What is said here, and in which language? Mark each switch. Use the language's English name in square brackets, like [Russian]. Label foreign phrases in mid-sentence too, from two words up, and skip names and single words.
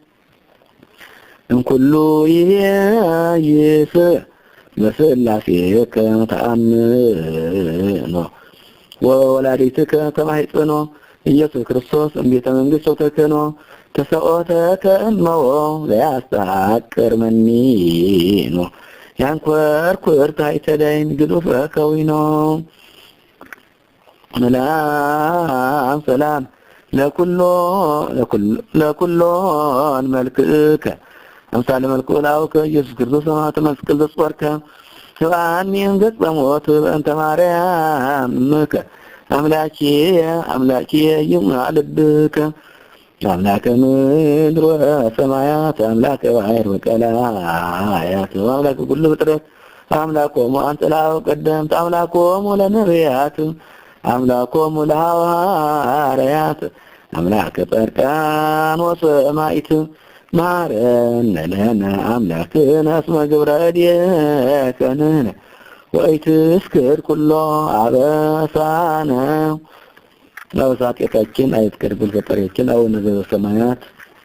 [Geez] እምኩሉ ይቤይስ በሥላሴከ ተአምኖ ወወላዲትከ ከማኅፀኖ ኢየሱስ ክርስቶስ እምቤተ መንግሥት ተክህኖ ተሰኦተከ እመዎ ዘያስተሐቅር መኒኖ ያንኰርኵር ታሕተ ዳይን ግዱፈ ከዊኖ ሰላም ለኵሎን መልክከ አምሳለ መልክዑ ለአቡከ ኢየሱስ ክርስቶስ ሰማዕተ መስቀል ዘጾርከ ስብሐኒን ገጸ ሞት በእንተ ማርያም እምከ አምላኬ ይሙላ ልብከ አምላከ ምድር ወሰማያት አምላከ ባሕር ወቀላያት አምላከ ኩሉ ፍጥረት አምላኮሙ አንተ ላው ቀደምት አምላኮሙ ለነቢያት አምላኮሙ ለሐዋርያት አምላከ ጻድቃን ወሰማዕት ማረነ ለነ አምላክነ እስመ ግብረ እዴከ ንሕነ ወኢትስክር ኩሎ አበሳነ [Amharic] አበሳቴታችን አይትቀርብል ፈጣሪያችን [Geez] አቡነ ዘበሰማያት